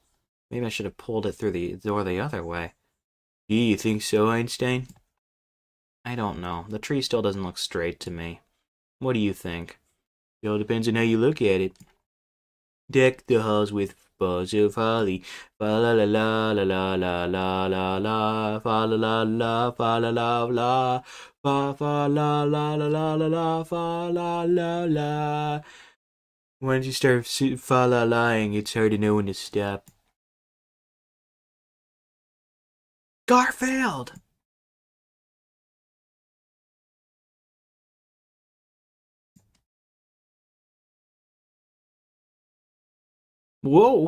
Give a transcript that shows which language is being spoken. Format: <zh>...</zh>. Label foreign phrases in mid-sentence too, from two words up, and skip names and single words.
<en>Maybe I should have pulled it through the door the other way. Gee, you think so, Einstein? I don't know. The tree still doesn't look straight to me. What do you think? It all depends on how you look at it. Deck the halls with balls of holly. Fa la la la la la la la la. Fa la la la fa la la la. Fa fa la la la la la la. Fa la la la. Once you start fa la lying, it's hard to know when to stop. Garfield! Whoa!</en>